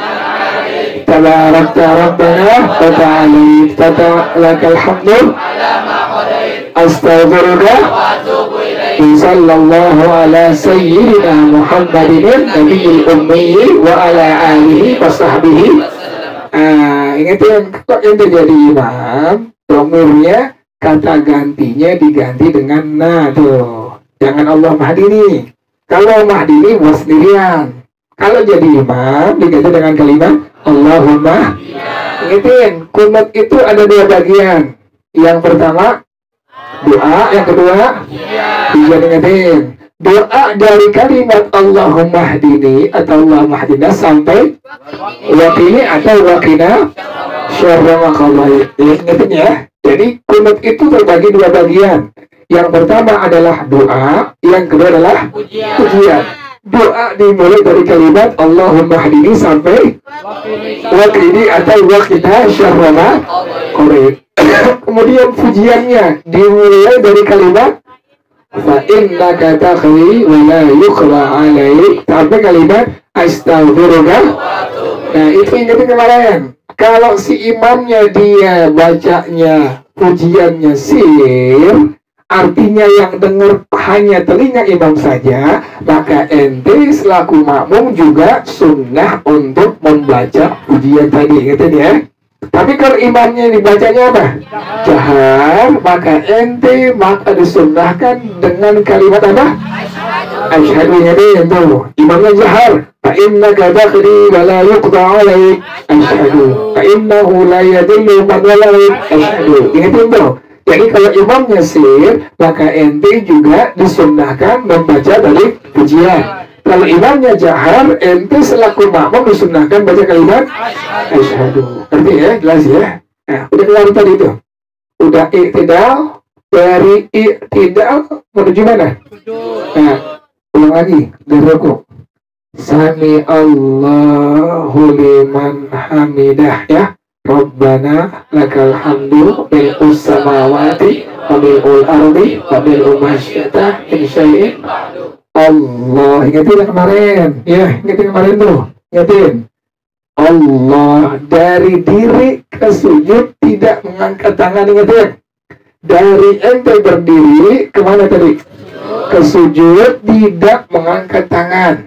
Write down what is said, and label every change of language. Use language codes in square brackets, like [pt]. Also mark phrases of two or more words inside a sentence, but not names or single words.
[ar] تباركت ربنا وتعاليت لك الحمد أستغفرك صلى الله على سيدنا محمد النبي الأمي وعلى آله وصحبه. [id] Ingatin, kalau ente jadi imam, domirnya kata gantinya diganti dengan na tuh. Jangan [ar] الله مهديني. [id] Kalau mahdini buat sendirian. Kalau jadi imam diganti dengan kalimat Allahumma. Ingatin, kunut itu ada dua bagian. Yang pertama doa, yang kedua bisa ingatin. Doa dari kalimat [ar] اللهم اهدني [id] atau [ar] اللهم اهدنا [id] sampai waqini atau [ar] وقنا شر ما قضيت. [id] Ingatin ya. Jadi kunut itu terbagi dua bagian. Yang pertama adalah doa, yang kedua adalah pujian. Doa dimulai dari kalimat [ar] اللهم اهدني [id] sampai waqini atau [ar] وقنا شر ما قضيت. [id] Kemudian pujiannya dimulai dari kalimat [ar] فإنك تقضي ولا يقضى عليك [id] sampai kalimat astaghfiruka. Nah, itu ingetin kemarin. Kalau si imamnya dia bacanya pujiannya sir, artinya yang dengar hanya telinga imam saja, maka ente selaku makmum juga sunnah untuk membaca pujian tadi. Ingetin ya. Tapi kalau imamnya dibacanya apa? Jahar, maka ente maka disunnahkan dengan kalimat apa? [ar] Asyhadu. [id] Ingatin tuh, imamnya jahar. [ar] فإنك تقضي ولا يقضى عليك. أشهد. فإنه لا يذل من واليت. [id] Asyhadu. Ingatin tuh. Jadi kalau imamnya sir, maka ente juga disunnahkan membaca dari pujian. Kalau imamnya jahar, ente selaku makmum disunnahkan baca kalimat asyhadu. Ngerti ya? Jelas ya? Nah, udah keluar tadi itu. Udah i'tidal, dari i'tidal menuju mana? Nah, ulang lagi dari rukuk. [ar] سمع الله لمن حمده ya. ربنا لك الحمد ملء السماوات وملء الأرض وملء ما شئت من شيء الله. [id] Ingatin yang kemarin ya, ingatin kemarin tuh, ingatin Allah. Dari diri ke sujud tidak mengangkat tangan. Ingatin, dari ente berdiri kemana tadi? Ke sujud tidak mengangkat tangan.